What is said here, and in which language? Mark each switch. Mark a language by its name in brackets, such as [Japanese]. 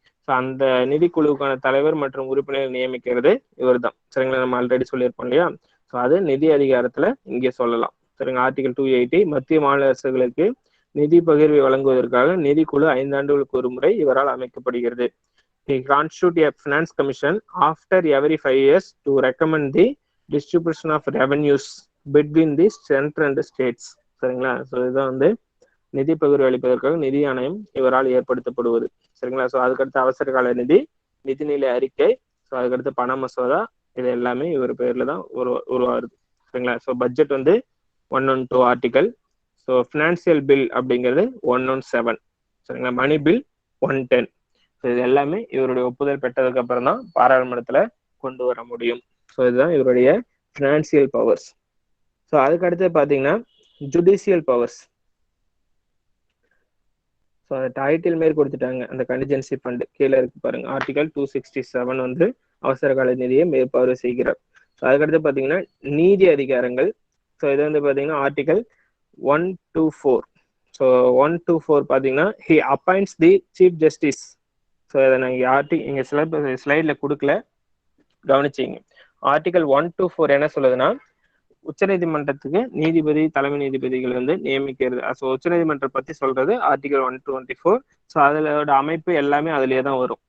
[Tamil] So அந்த நிதிக்குழுவுக்கான தலைவர் மற்றும் உறுப்பினர் நியமிக்கிறது இவர் தான். சரிங்களா, நம்ம ஆல்ரெடி சொல்லியிருப்போம் இல்லையா. ஸோ அது நிதி அதிகாரத்துல இங்கே சொல்லலாம். சரிங்க, ஆர்டிகல் 280 மத்திய மாநில அரசுகளுக்கு நிதி பகிர்வை வழங்குவதற்காக நிதிக்குழு 5 ஆண்டுகளுக்கு ஒரு முறை இவரால் அமைக்கப்படுகிறது. [English] He constitute a finance commission after every 5 years to recommend the distribution of revenues between the center and the states. [Tamil] சரிங்களா, ஸோ இதுதான் வந்து நிதி பகிர்வு அளிப்பதற்காக நிதி ஆணையம் இவரால் ஏற்படுத்தப்படுவது. சரிங்களா, ஸோ அதுக்கடுத்து அவசர கால நிதி, நிதிநிலை அறிக்கை, ஸோ அதுக்கடுத்து பண மசோதா, இது எல்லாமே இவர் பேர்ல தான் உருவாகுது. சரிங்களா, ஸோ பட்ஜெட் வந்து 112 ஆர்டிகல். ஸோ ஃபினான்சியல் பில் அப்படிங்கிறது 117. சரிங்களா, மணி பில் 110. ஸோ இது எல்லாமே இவருடைய ஒப்புதல் பெற்றதுக்கு அப்புறம் தான் பாராளுமன்றத்துல கொண்டு வர முடியும். ஸோ இதுதான் இவருடைய ஃபினான்சியல் பவர்ஸ். ஸோ அதுக்கு அடுத்து பாத்தீங்கன்னா ஜுடிஷியல் பவர்ஸ். ஸோ அந்த டைட்டில் மாரி கொடுத்துட்டாங்க, அந்த கண்டிஜென்சி ஃபண்ட் கீழே இருக்கு பாருங்க. ஆர்டிகல் 267 வந்து அவசர கால நிதியை மேற்பார்வை செய்கிறார். ஸோ அதுக்கடுத்து பாத்தீங்கன்னா நீதி அதிகாரங்கள். ஸோ இது வந்து பாத்தீங்கன்னா ஆர்டிகல் 124. ஸோ 124 பாத்தீங்கன்னா [English] he appoints the chief justice. [Tamil] So இதை நான் இங்க ஸ்லைட்ல கொடுக்கல, கவனிச்சிங்க. ஆர்டிகல் 124 என்ன சொல்லுதுன்னா உச்சநீதிமன்றத்துக்கு நீதிபதி, தலைமை நீதிபதிகள் வந்து நியமிக்கிறது. ஸோ உச்சநீதிமன்றம் பத்தி சொல்றது ஆர்டிகல் 124. ஸோ அதோட அமைப்பு எல்லாமே அதுலயே தான் வரும்.